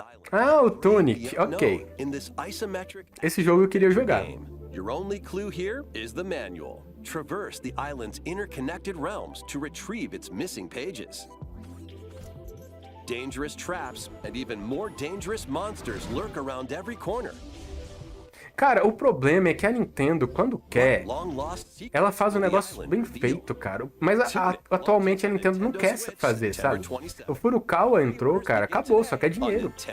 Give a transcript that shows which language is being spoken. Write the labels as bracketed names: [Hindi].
[Portuguese] Ah, o Tunic, ok. Esse jogo eu queria jogar. [English] Your only clue here is the manual. Traverse the island's interconnected realms to retrieve its missing pages. Dangerous traps and even more dangerous monsters lurk around every corner. [Portuguese] Cara, o problema é que a Nintendo, quando quer, ela faz um negócio bem feito, cara. Mas atualmente a Nintendo não quer fazer, sabe? O Furukawa entrou, cara, acabou, só quer dinheiro.